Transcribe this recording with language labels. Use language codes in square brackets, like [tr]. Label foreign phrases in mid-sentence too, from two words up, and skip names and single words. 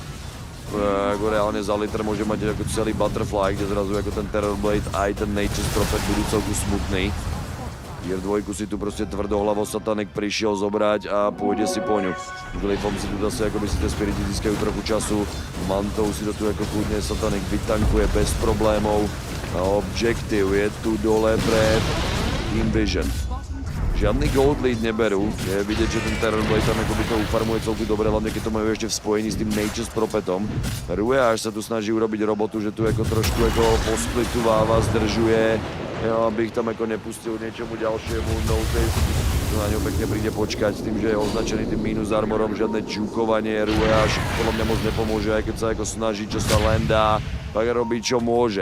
[sk] Ako reálne za liter môže mať ako celý Butterfly, kde zrazu ako ten Terrorblade aj ten Nature's Prophet budú celku smutný. Tier 2 si tu proste tvrdohlavo Satanic prišiel zobrať a pôjde si po ňu. Glyphom si tu zase akoby si tie spirity získajú trochu času. Mantou si to tu ako kľudne Satanic vytankuje bez problémov. A objective je tu dole pre Team Vision. Žiadny [en] gold lead [sk] neberú. Je vidieť, že ten Terrorblade tam akoby to ufarmuje celku dobre, hlavne keď to majú ešte v spojení s tým Nature's Prophetom. Rue až sa tu snaží urobiť robotu, že tu ako trošku ako posplitováva, zdržuje. Aby ich tam ako nepustil niečomu ďalšiemu, notice. Na ňo pekne príde počkať s tým, že je označený tým minus armorom, žiadne čukovanie, Rue až podľa mňa moc nepomôže, aj keď sa ako snaží, čo sa len dá, tak robí čo môže.